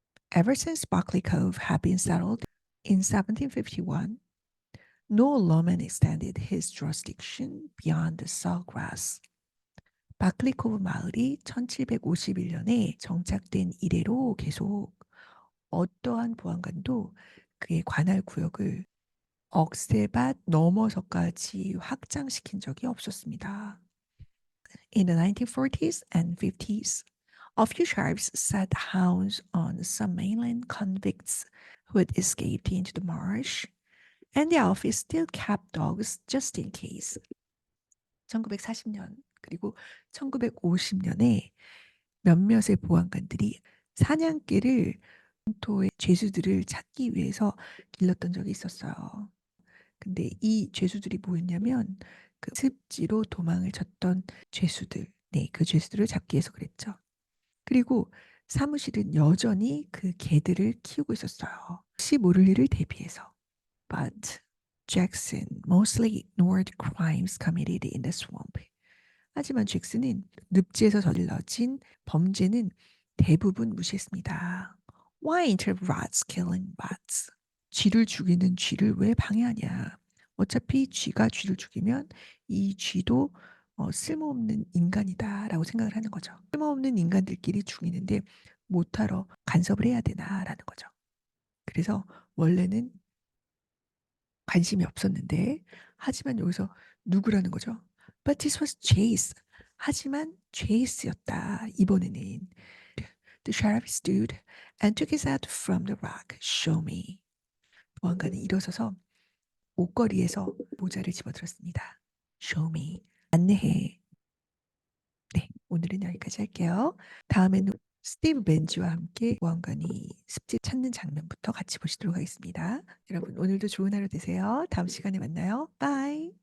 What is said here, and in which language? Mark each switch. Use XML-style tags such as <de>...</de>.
<en>Ever since Buckley Cove had been settled in 1751, no lawman extended his jurisdiction beyond the sawgrass.</en> <ko>바클리 코브 마을이 1751년에 정착된 이래로 계속 어떠한 보안관도 그의 관할 구역을 억새밭 넘어서까지 확장시킨 적이 없었습니다.</ko> <en>In the 1940s and 50s, a few sheriffs set hounds on some mainland convicts who had escaped into the marsh, and the office still kept dogs just in case.</en> <ko>1940년 그리고 1950년에 몇몇의 보안관들이 사냥개를 본토의 죄수들을 찾기 위해서 길렀던 적이 있었어요. 근데 이 죄수들이 뭐였냐면 그 습지로 도망을 쳤던 죄수들, 네, 그 죄수들을 잡기 위해서 그랬죠. 그리고 사무실은 여전히 그 개들을 키우고 있었어요. 혹시 모를 일을 대비해서.</ko> <en>But Jackson mostly ignored crimes committed in the swamp.</en> <ko>하지만 잭슨은 늪지에서 저질러진 범죄는 대부분 무시했습니다.</ko> <en>Why interrupt rats killing rats?</en> <ko>쥐를 죽이는 쥐를 왜 방해하냐? 어차피 쥐가 쥐를 죽이면 이 쥐도 쓸모없는 인간이다라고 생각을 하는 거죠. 쓸모없는 인간들끼리 죽이는데 못하러 간섭을 해야 되나라는 거죠. 그래서 원래는 관심이 없었는데 하지만 여기서 누구라는 거죠?</ko> <en>But this was Chase.</en> <ko>하지만 체이스였다. 이번에는</ko> <en>The sheriff stood and took his hat from the rack. Show me.</en> <ko>보안관은 일어서서 옷걸이에서 모자를 집어들었습니다.</ko> <en>Show me.</en> <ko>안내해. 네, 오늘은 여기까지 할게요. 다음에는 스티브 벤지와 함께 보안관이 습지 찾는 장면부터 같이 보시도록 하겠습니다. 여러분 오늘도 좋은 하루 되세요. 다음 시간에 만나요. 바이.</ko>